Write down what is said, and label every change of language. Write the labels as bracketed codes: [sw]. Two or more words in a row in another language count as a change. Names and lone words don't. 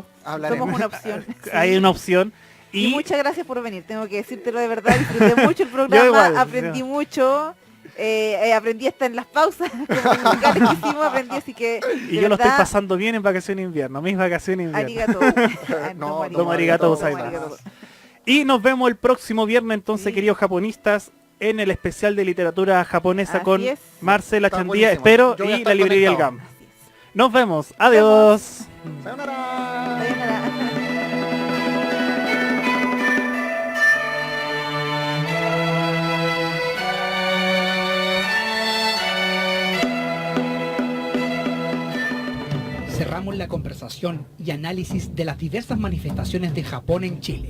[es] Hablaremos. Somos una opción. Sí. Hay una opción. Y Y muchas gracias por venir, tengo que decírtelo de verdad, disfruté mucho el programa, igual, aprendí yo. mucho, aprendí hasta en las pausas, como en musicales que hicimos, aprendí, así que y de yo lo estoy verdad, pasando bien en vacaciones de invierno, mis vacaciones de invierno. arigato. No, [ja] どうもありがとう gozaimasu. [es] arigato. Y nos vemos el próximo viernes, entonces, Sí. queridos japonistas, en el especial de literatura japonesa Así con es. Marcela Está Chandía, buenísimo. espero, Yo voy a y estar la librería El conectado. GAM. Así es. Nos vemos, adiós. Sayonara. Sayonara. Cerramos la conversación y análisis de las diversas manifestaciones de Japón en Chile.